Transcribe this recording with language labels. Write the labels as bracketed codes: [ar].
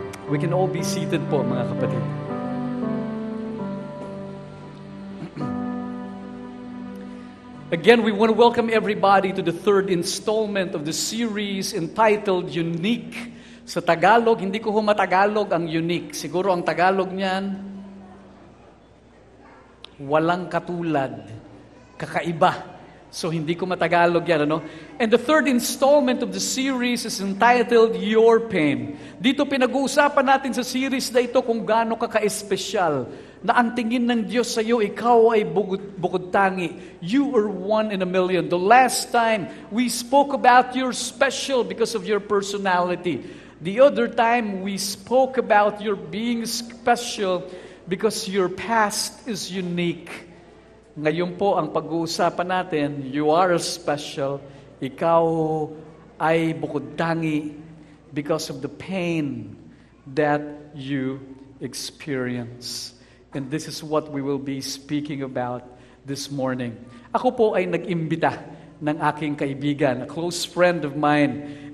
[en] We can all be seated po, mga kapatid. Again, we want to welcome everybody to the 3rd installment of the series entitled Unique. [tl] Sa Tagalog, hindi ko humatagalog ang unique. Siguro ang Tagalog niyan, walang katulad, kakaiba. So hindi ko matagalog yan, ano? [en] And the third installment of the series is entitled Your Pain. [tl] Dito pinag-uusapan natin sa series na ito kung gaano ka ka-espesyal, na ang tingin ng Diyos sa iyo, ikaw ay bukod tangi. [en] You are one in a million. The last time, we spoke about you're special because of your personality. The other time, we spoke about your being special because your past is unique. [tl] Ngayon po, ang pag-uusapan natin, [en] you are special. [tl] Ikaw ay bukod tangi [en] because of the pain that you experience. And this is what we will be speaking about this morning. [tl] Ako po ay nag-imbita ng aking kaibigan, [en] a close friend of mine.